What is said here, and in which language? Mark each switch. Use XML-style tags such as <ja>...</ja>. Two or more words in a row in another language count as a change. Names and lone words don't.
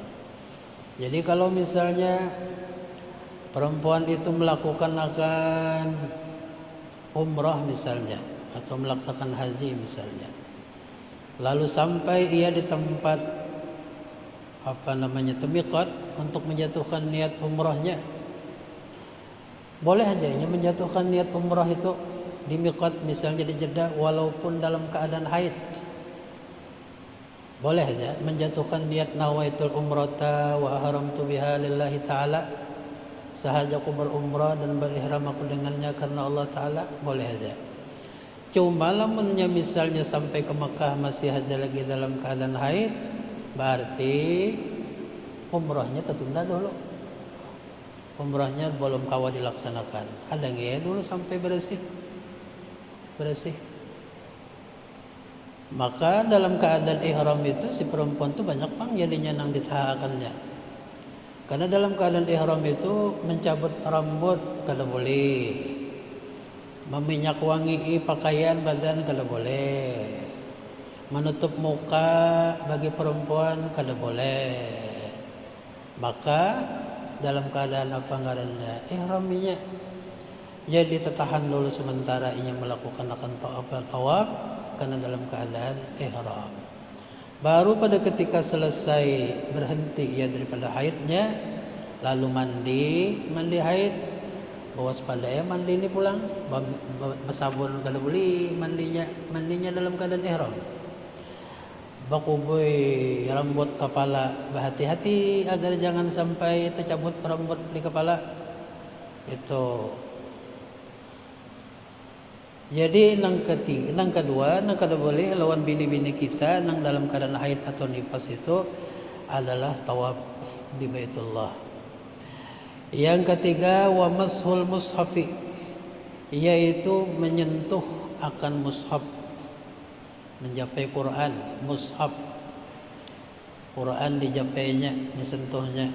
<id>Jadi kalau misalnya perempuan itu melakukan akan umrah misalnya atau melaksanakan haji misalnya, lalu sampai ia di tempat miqat untuk menjatuhkan niat umrahnya, boleh aja ia menjatuhkan niat umrah itu di miqat misalnya di Jeddah walaupun dalam keadaan haid. Boleh aja menjatuhkan niat</id> <ar>nawaitul umrata wa ahramtu biha lillahi ta'ala,</ar> <id>sahaja aku berumrah dan berihram aku dengannya karena Allah Ta'ala, boleh aja.</id> <bjn>Cuma lamunnya misalnya sampai ke Mekah masih aja lagi dalam keadaan haid, berarti umrahnya tertunda dulu. Umrahnya belum kawa dilaksanakan.</bjn> <id>Ada nggak dulu sampai bersih.</id> <bjn>Maka dalam keadaan ihram itu si perempuan itu banyak pang jadinya nang ditahakannya. Karena dalam keadaan ihram itu mencabut rambut kada boleh, meminyak wangi pakaian badan kada boleh, menutup muka bagi perempuan kada boleh. Maka dalam keadaan apa ngarannya ihramnya,</bjn> <id>jadi tertahan dulu sementara ia melakukan akan tawaf karena dalam keadaan ihram.</id> <bjn>Baru pada ketika selesai berhenti ia daripada haidnya, lalu mandi haid, bawas pada ya mandi ini pulang, bersabun kada boleh mandinya dalam keadaan ihram. Bakuboy rambut kepala, berhati-hati agar jangan sampai tercabut rambut di kepala itu. Jadi nang kedua nang kada boleh lawan bini-bini kita nang dalam keadaan haid atau nifas itu adalah tawaf di Baitullah.</bjn> <id>Yang ketiga</id> <ar>wa mashul mushafi,</ar> <id>yaitu menyentuh akan mushaf, menjapai Quran, mushaf Quran dijapainya, disentuhnya.</id>